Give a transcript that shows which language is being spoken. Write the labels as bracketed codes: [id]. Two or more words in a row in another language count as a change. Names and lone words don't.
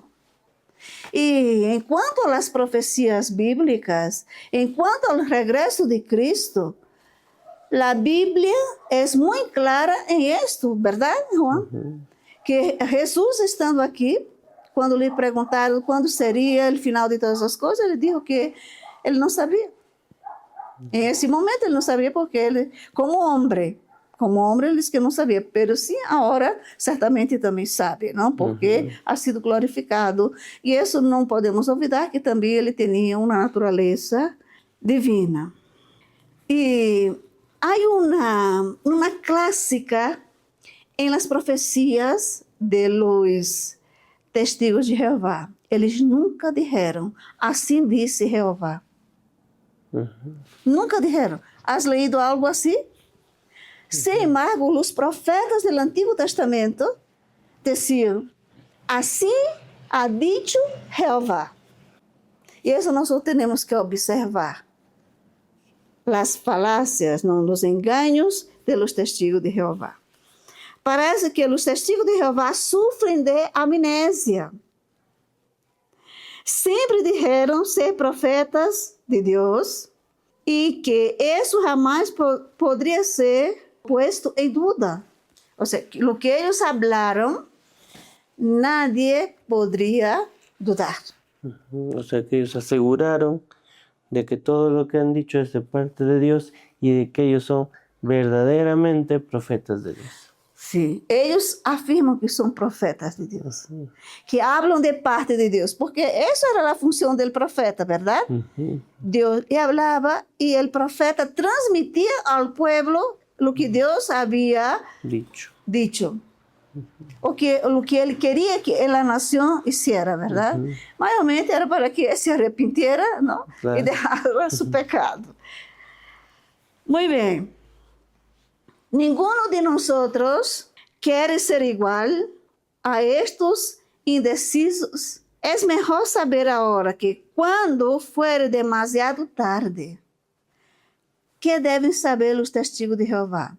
[es] Y en cuanto a las profecías bíblicas, en cuanto al regreso de Cristo, la Biblia es muy clara en esto, ¿verdad, Juan? Que Jesús estando aquí, cuando le preguntaron cuándo sería el final de [pt] todas as coisas, ele [es] dijo que [pt] ele não sabia. [es] En ese momento él no sabía porque él, como hombre, Como hombre, él dice que no sabía, pero sí ahora certamente también sabe, ¿no? Porque ha sido glorificado. Y eso no podemos olvidar que también él tenía una naturaleza divina. Y hay una clásica en las profecías de los testigos de Jehová. [pt] Eles nunca dijeron, assim disse Jehová. [es] Nunca dijeron. ¿Has leído algo así? Sin embargo, los profetas del Antiguo Testamento decían, así ha dicho Jehová. Y eso nosotros tenemos que observar. Las falacias, ¿no? Los engaños de los testigos de Jehová. [pt] Parece que os [es] testigos de [pt] Jeová sofrem de amnésia. Sempre disseram ser profetas de Deus e que isso jamais poderia ser puesto em dúvida. Ou seja, o que eles falaram, [es] nadie poderia dudar. O sea que ellos aseguraron de que todo lo que han dicho es de parte de Dios y de que ellos son verdaderamente profetas de Dios. [pt] Sim, eles afirmam que são profetas de Deus, que hablam de parte de Deus, porque essa era a função do profeta, verdade? Deus falava e o profeta transmitia ao povo o que Deus havia dicho. O que ele queria que a nação hiciera, verdade? Maiormente era para que se arrepintiera, não? Claro. E deixara seu pecado. Muito bem. [es] Ninguno de nosotros quiere ser igual a estos indecisos. Es mejor saber ahora que cuando fuere demasiado tarde, ¿qué deben saber los testigos de Jehová?